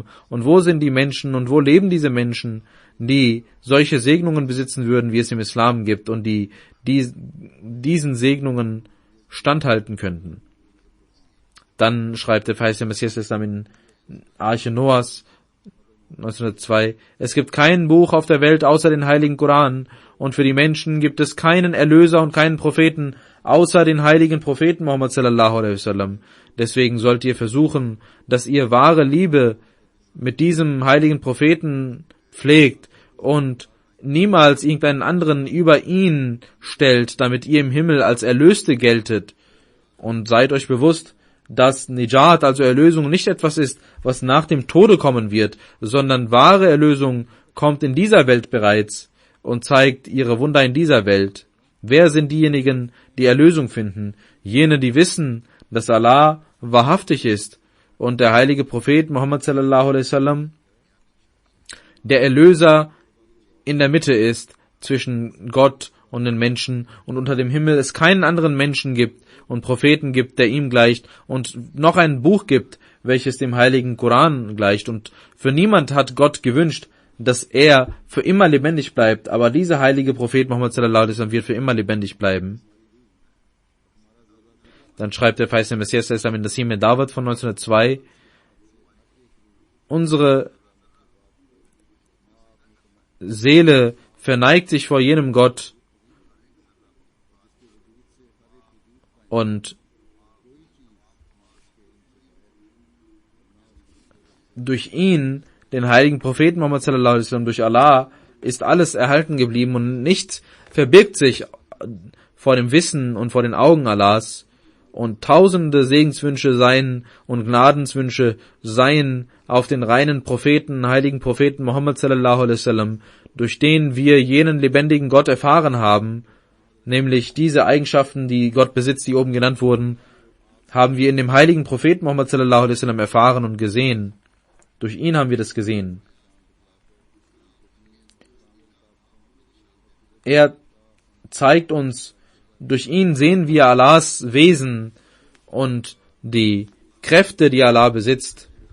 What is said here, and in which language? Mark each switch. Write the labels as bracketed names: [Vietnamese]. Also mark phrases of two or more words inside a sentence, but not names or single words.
[German] Und wo sind die Menschen und wo leben diese Menschen, die solche Segnungen besitzen würden, wie es im Islam gibt und die diesen Segnungen standhalten könnten? Dann schreibt der verheißene Messias des Islam in Arche Noahs 1902, es gibt kein Buch auf der Welt außer den heiligen Koran und für die Menschen gibt es keinen Erlöser und keinen Propheten außer den heiligen Propheten Muhammad [Arabic] صلى الله عليه وسلم. [German] Deswegen sollt ihr versuchen, dass ihr wahre Liebe mit diesem heiligen Propheten pflegt und niemals irgendeinen anderen über ihn stellt, damit ihr im Himmel als Erlöste geltet. Und seid euch bewusst, dass Nijat, also Erlösung, nicht etwas ist, was nach dem Tode kommen wird, sondern wahre Erlösung kommt in dieser Welt bereits und zeigt ihre Wunder in dieser Welt. Wer sind diejenigen, die Erlösung finden? Jene, die wissen, dass Allah wahrhaftig ist und der heilige Prophet Muhammad [Arabic] صلى الله عليه وسلم [German] der Erlöser in der Mitte ist zwischen Gott und den Menschen und unter dem Himmel es keinen anderen Menschen gibt und Propheten gibt, der ihm gleicht und noch ein Buch gibt, welches dem heiligen Koran gleicht. Und für niemand hat Gott gewünscht, dass er für immer lebendig bleibt, aber dieser heilige Prophet Muhammad [Arabic] صلى الله عليه وسلم [German] wird für immer lebendig bleiben. Dann schreibt der verheißene Messias in Nasim Dawud von 1902, unsere Seele verneigt sich vor jenem Gott und durch ihn, den heiligen Propheten Muhammad [Arabic] صلى الله عليه وسلم, [German] durch Allah, ist alles erhalten geblieben und nichts verbirgt sich vor dem Wissen und vor den Augen Allahs. Und tausende Segenswünsche seien und Gnadenswünsche seien auf den reinen Propheten, heiligen Propheten Muhammad [Arabic] صلى الله عليه وسلم, [German] durch den wir jenen lebendigen Gott erfahren haben, nämlich diese Eigenschaften, die Gott besitzt, die oben genannt wurden, haben wir in dem heiligen Propheten Muhammad [Arabic] صلى الله عليه وسلم [German] erfahren und gesehen. Durch ihn haben wir das gesehen. Er zeigt uns, durch ihn sehen wir Allahs Wesen und die Kräfte, die Allah besitzt.